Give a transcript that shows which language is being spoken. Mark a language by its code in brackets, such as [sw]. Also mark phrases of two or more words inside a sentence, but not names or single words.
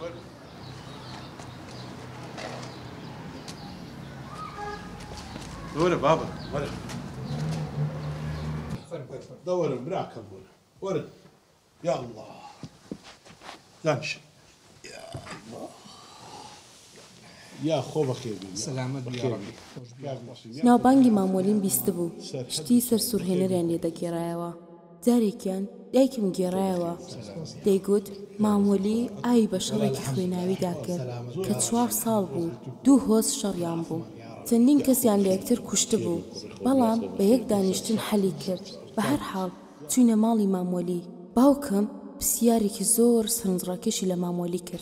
[ckb] ورا بابا ورا. دور براكم ورا. يا الله. دانش. يا الله. يا خو بخير. سلامت يا ربي. ناوبانگی مامۆلیم بیست بوو شتی سەر سوورهێنەریان لێ دەگێڕایەوە جارێکیان دایکم گێڕایەوە دەیگوت مامۆلی ئاوی بە شەڕێکی خوێناویدا کرد کە 4 ساڵ بوو 2 هۆز شەڕیان بوو چەندین کەسیان لە یەکتر کوشت بوو بەڵام بە یەک دانیشتن حەلی کرد بە هەر حاڵ چوینە ماڵی مامۆلی باوکم پرسیارێکی زۆر سەرنجڕاکێشی لە مامۆلی کرد